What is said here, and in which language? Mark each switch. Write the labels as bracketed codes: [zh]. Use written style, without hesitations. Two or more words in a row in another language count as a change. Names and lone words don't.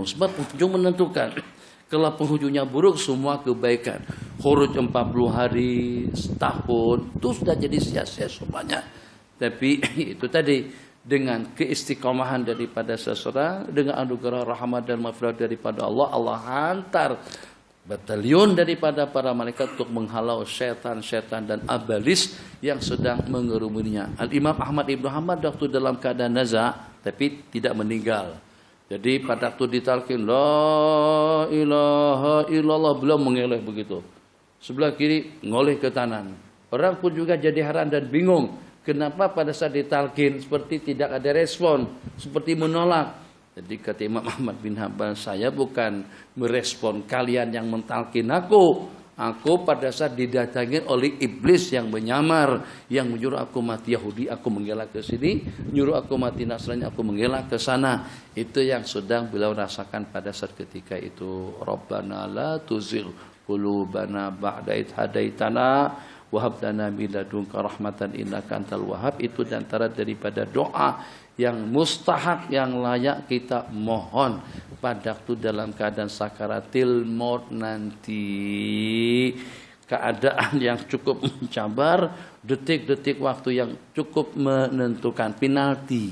[ms] Sebab penghujung menentukan. Kalau penghujungnya buruk, semua kebaikan. Khuruj 40 hari, setahun, itu sudah jadi sia-sia semuanya. Tapi itu tadi, dengan keistiqomahan daripada seseorang, dengan anugerah rahmat dan maghfirah daripada Allah, Allah hantar batalion daripada para malaikat untuk menghalau syaitan-syaitan dan abalis yang sedang mengerumuninya. Al-Imam Ahmad Ibn Hanbal waktu dalam keadaan nazar, tapi tidak meninggal. Jadi pada waktu ditalqin [ar] لا إله إلا الله, [ms] belum mengeleh begitu. Sebelah kiri ngoleh ke kanan. Orang pun juga jadi heran dan bingung. Kenapa pada saat ditalqin seperti tidak ada respon, seperti menolak. Jadi kata Imam Ahmad bin Hanbal, saya bukan merespon kalian yang mentalkin aku. Aku pada saat didatangi oleh iblis yang menyamar, yang menyuruh aku mati Yahudi, aku mengelak ke sini, menyuruh aku mati Nasrani, aku mengelak ke sana. Itu yang sedang beliau rasakan pada saat ketika itu. [ar] ربنا لا تزغ قلوبنا بعد إذ هديتنا وهب لنا من لدنك رحمة إنك أنت الوهاب. Itu di antara daripada doa yang mustahak, yang layak kita mohon pada waktu dalam keadaan sakaratil maut nanti. Keadaan yang cukup mencabar, detik-detik waktu yang cukup menentukan, penalti.